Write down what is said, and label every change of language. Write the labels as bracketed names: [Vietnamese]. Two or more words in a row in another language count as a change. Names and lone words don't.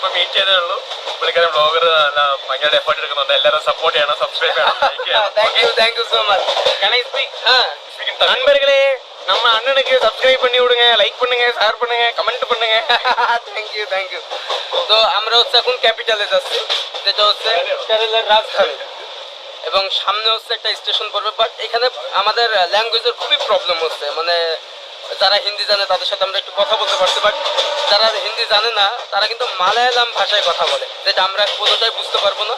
[Malayalam] ഇപ്പൊ മീറ്റ് ചെയ്തേ ഉള്ളൂ. പുള്ളിക്കാരൻ ബ്ലോഗർ ഭയങ്കര എഫേർട്ട് എടുക്കുന്നുണ്ട്. എല്ലാവരും സപ്പോർട്ട് ചെയ്യണം, സബ്സ്ക്രൈബ് ചെയ്യണം, ലൈക്ക് ചെയ്യണം. [English] thank you so much. Can I speak? [Tamil] நண்பர்களே, நம்ம அண்ணனுக்கு சப்ஸ்கிரைப் பண்ணி விடுங்க, லைக் பண்ணுங்க, ஷேர் பண்ணுங்க, কমেন্ট பண்ணுங்க. [English] thank you. [Bangla] তো আমরা হচ্ছে এখন ক্যাপিটালে যাচ্ছি, যেটা হচ্ছে কেরালার রাজধানী, এবং সামনে হচ্ছে একটা স্টেশন পড়বে। বাট এখানে আমাদের ল্যাঙ্গুয়েজের খুবই প্রবলেম হচ্ছে, মানে যারা হিন্দি জানে তাদের সাথে আমরা একটু কথা বলতে পারছি, বাট যারা হিন্দি জানে না তারা কিন্তু মালায়ালাম ভাষায় কথা বলে, যেটা আমরা কোনোটাই বুঝতে পারবো না।